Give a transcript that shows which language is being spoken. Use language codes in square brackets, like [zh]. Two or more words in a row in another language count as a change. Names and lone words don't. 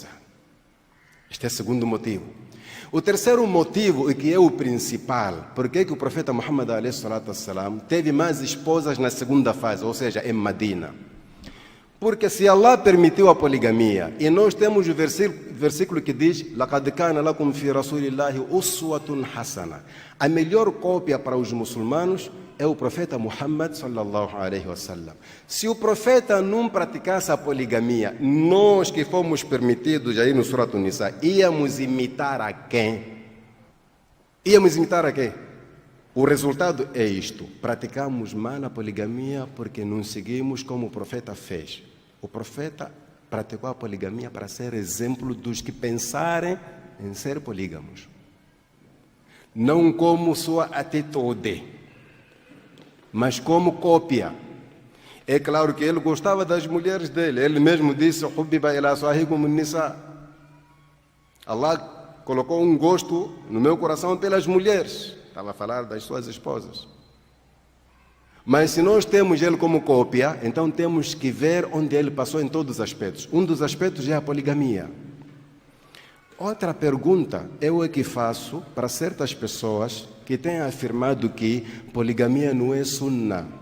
[pt] Este é o segundo motivo. O terceiro motivo, e que é o principal, por que o profeta Muhammad teve mais esposas na segunda fase, ou seja, em Medina? Porque se Allah permitiu a poligamia, e nós temos o versículo que diz: [ar] لَقَدْ كَانَ لَكُمْ فِي رَسُولِ اللَّهِ أُسْوَةٌ حَسَنَةٌ. [pt] A melhor cópia para os muçulmanos é o profeta Muhammad [ar] صلى الله عليه وسلم. [pt] Se o profeta não praticasse a poligamia, nós que fomos permitidos aí no Surat An-Nisa, íamos imitar a quem? Íamos imitar a quem? O resultado é isto: praticamos mal a poligamia porque não seguimos como o profeta fez. O profeta praticou a poligamia para ser exemplo dos que pensarem em ser polígamos, não como sua atitude, mas como cópia. É claro que ele gostava das mulheres dele. Ele mesmo disse: [ar] "حُبِّبَ إلى صاحيكم النساء". [pt] Allah colocou um gosto no meu coração pelas mulheres. Estava a falar das suas esposas. Mas se nós temos ele como cópia, então temos que ver onde ele passou em todos os aspectos. Um dos aspectos é a poligamia. Outra pergunta eu é que faço para certas pessoas que têm afirmado que poligamia não é sunnah.